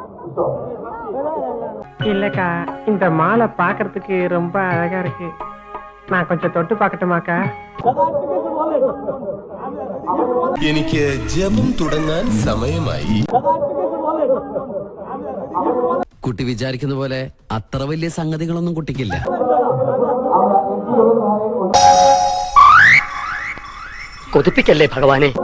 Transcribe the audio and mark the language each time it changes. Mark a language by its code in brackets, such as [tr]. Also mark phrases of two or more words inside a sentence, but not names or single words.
[ta] இல்லக்கா, இந்த மாலை பாக்குறதுக்கு ரொம்ப அழகா இருக்கு. நான் கொஞ்சம் தொட்டு பார்க்கட்டுமாக்கா? [ml] എനിക്ക് ജപം തുടങ്ങാൻ സമയമായി. കുട്ടി വിചാരിക്കുന്ന പോലെ അത്ര വലിയ സംഗതികളൊന്നും കുട്ടിക്കില്ല. കൊതിപ്പിക്കല്ലേ ഭഗവാനെ.